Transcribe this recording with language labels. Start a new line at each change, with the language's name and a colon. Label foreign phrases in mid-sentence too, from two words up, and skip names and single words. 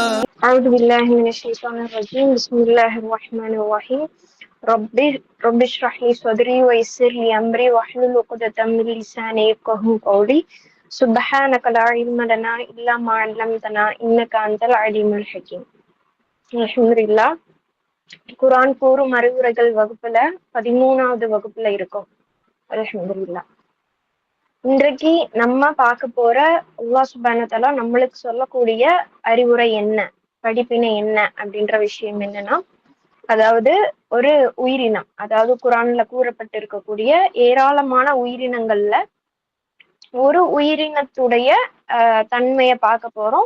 Arabic: أعوذ بالله من الشيطان الرجيم. بسم الله الرحمن الرحيم. رب اشرح لي صدري ويسر لي أمري واحلل عقدة من لساني يفقهوا قولي. سبحانك لا علم لنا إلا ما علمتنا إنك أنت العليم الحكيم. الحمد لله.
Tamil: குர்ஆன் கூறும் அறிவுரைகள் வகுப்புல 13வது வகுப்புல இருக்கோம்.
Arabic: الحمد لله.
Tamil: இன்றைக்கு நம்ம பார்க்க போற
Arabic: الله سبحانه وتعالى
Tamil: நம்மளுக்கு சொல்லக்கூடிய அறிவுரை என்ன, படிப்பினை என்ன அப்படின்ற விஷயம் என்னன்னா, அதாவது ஒரு உயிரினம், அதாவது குர்ஆன்ல கூறப்பட்டிருக்கக்கூடிய ஏராளமான உயிரினங்கள்ல ஒரு உயிரினத்துடைய தன்மையை பார்க்க போறோம்.